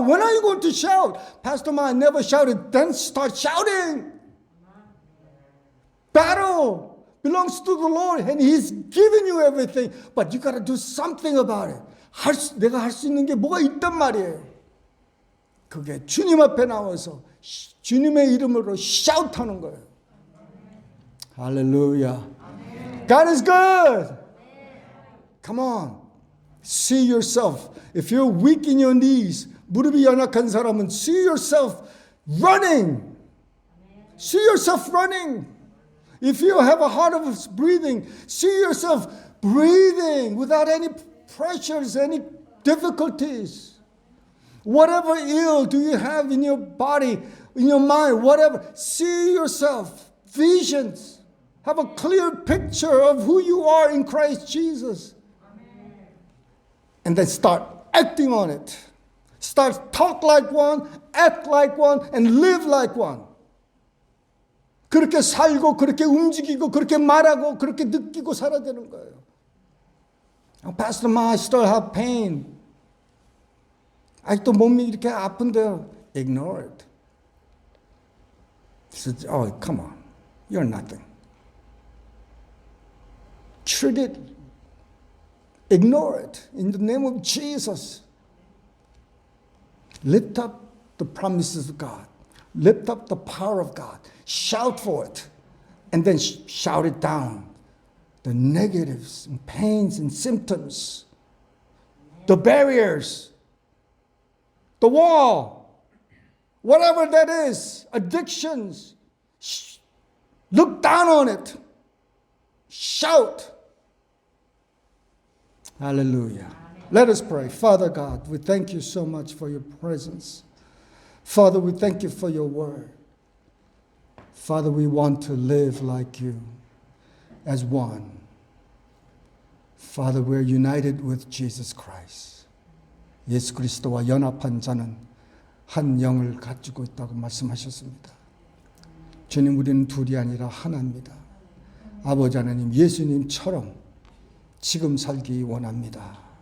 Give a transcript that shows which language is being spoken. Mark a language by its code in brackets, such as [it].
[en] When are you going to shout? Pastor Ma, I never shouted. Then start shouting. Battle belongs to the Lord and He's given you everything. But you got to do something about it. [ko] 내가 할 수 있는 게 뭐가 있단 말이에요. 그게 주님 앞에 나와서 주님의 이름으로 shout하는 거예요. [en] Hallelujah. God is good. Come on. See yourself. If you're weak in your knees, [ko] 무릎이 연약한 사람은 [en] see yourself running. See yourself running. If you have a hard of breathing, see yourself breathing without any pressures, any difficulties. Whatever ill do you have in your body, in your mind, whatever, see yourself, visions. Have a clear picture of who you are in Christ Jesus. And then start acting on it. Start talk like one, act like one, and live like one. [ko] 그렇게 살고, 그렇게 움직이고, 그렇게 말하고, 그렇게 느끼고 살아야 되는 거예요. [en] Pastor Ma, I still have pain. [ko] 아직도 몸이 이렇게 아픈데요. [en] Ignore it. He said, oh, come on. You're nothing. Treat it. Ignore it. In the name of Jesus. Lift up the promises of God. Lift up the power of God. Shout for it. And then shout it down. The negatives and pains and symptoms. The barriers. The wall. Whatever that is. Addictions. Look down on it. Shout. Hallelujah. Let us pray. Father God, we thank you so much for your presence. Father, we thank you for your word. Father, we want to live like you as one. Father, we're united with Jesus Christ. [ko] 예수 그리스도와 연합한 자는 한 영을 가지고 있다고 말씀하셨습니다. 주님, 우리는 둘이 아니라 하나입니다. 아버지 하나님, 예수님처럼 지금 살기 원합니다.